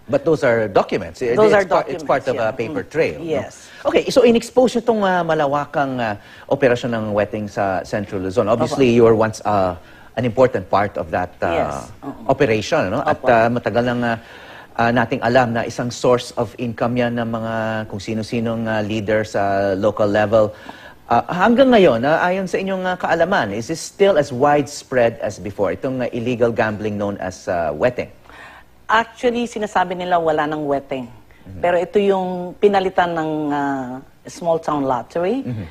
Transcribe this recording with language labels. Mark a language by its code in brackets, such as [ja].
[en] But those are documents. Those are documents. It's part of a paper trail. Yes. [tl] No? Okay, so in-expose itong malawakang operasyon ng wetting sa Central Luzon. [en] Obviously, you were once an important part of that operation. No? [tl] At matagal nang nating alam na isang [en] source of income [tl] yan ng mga kung sino-sinong leader sa local level. Hanggang ngayon, ayon sa inyong kaalaman, [en] is this still as widespread as before? Itong illegal gambling known as wetting? [tl] Actually, sinasabi nila wala ng wetting. Pero ito yung pinalitan ng small town lottery.